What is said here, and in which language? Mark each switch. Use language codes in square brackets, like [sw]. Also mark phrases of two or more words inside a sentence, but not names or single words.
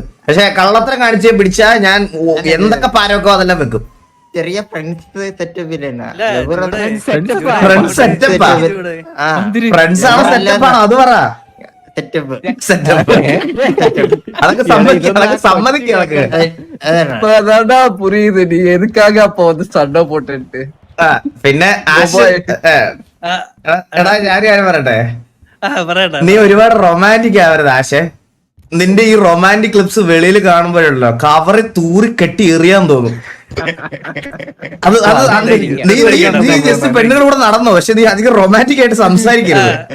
[ml] പക്ഷെ കള്ളത്തരം കാണിച്ച് പിടിച്ചാ ഞാൻ എന്തൊക്കെ പാരൊക്കെ അതെല്ലാം വെക്കും. ചെറിയ ഫ്രണ്ട്സ് സെറ്റപ്പിലാണ്. ഫ്രണ്ട്സ് ആണോ സെറ്റപ്പാണോ അത് പറ. സെറ്റപ്പ് സെറ്റപ്പ് അതൊക്കെ സമ്മതിക്കുക. [ta] புரியுது நீ எதுக்காக அப்போ வந்து சண்டை போட்டுட்டு [ml] പിന്നെ എടാ ഞാൻ കാര്യം പറയട്ടെ, പറയട്ടെ. നീ ഒരുപാട് റൊമാൻറ്റിക് ആവരുത് ആശേ. നിന്റെ ഈ [en] romantic clips [ml] വെളിയിൽ കാണുമ്പോഴല്ലോ കവറി തൂറി കെട്ടി എറിയാൻ തോന്നും. നീ ജസ്റ്റ് പെണ്ണുങ്ങളുടെ കൂടെ നടന്നോ, പക്ഷെ നീ അധികം റൊമാൻറ്റിക് ആയിട്ട് സംസാരിക്കരുത്.